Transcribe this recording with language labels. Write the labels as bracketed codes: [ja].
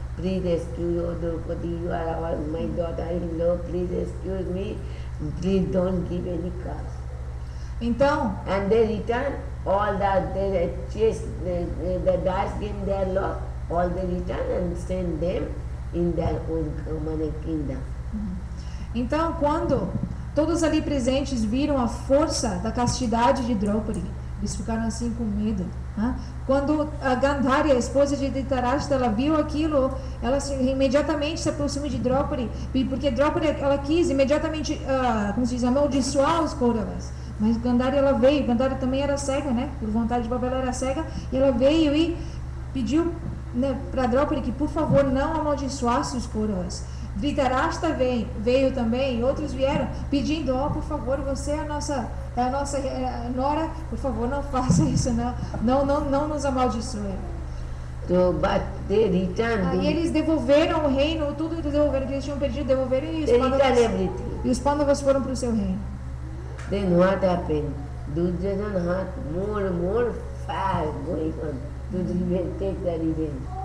[en] Please excuse me, Draupadi, you are my daughter-in-law, please excuse me, please don't give any curse. [pt] Então, [en] and they return all the dice game they lost, all they return and send them in their own kingdom. [pt] Então, quando todos ali presentes viram a força da castidade de Draupadi, eles ficaram assim com medo. Quando a Gandhari, a esposa de Dhritarashtra, ela viu aquilo, ela imediatamente se aproximou de Draupadi, porque Draupadi ela quis imediatamente, como se diz, amaldiçoar os Kauravas. Mas Gandhari ela veio, Gandhari também era cega, né? Por vontade de Babel ela era cega, e ela veio e pediu, né, para Draupadi que por favor não amaldiçoasse os Kauravas. Dhritarashtra veio também, e outros vieram pedindo, por favor, você é a nossa nora, por favor, não faça isso, não nos amaldiçoe. [en] So, but they returned. [pt] E eles devolveram o reino, tudo eles devolveram, que eles tinham pedido, devolveram, e os Pandavas foram para o seu reino. [en] Then what happened? Duryodhana had more fire going on to take the revenge.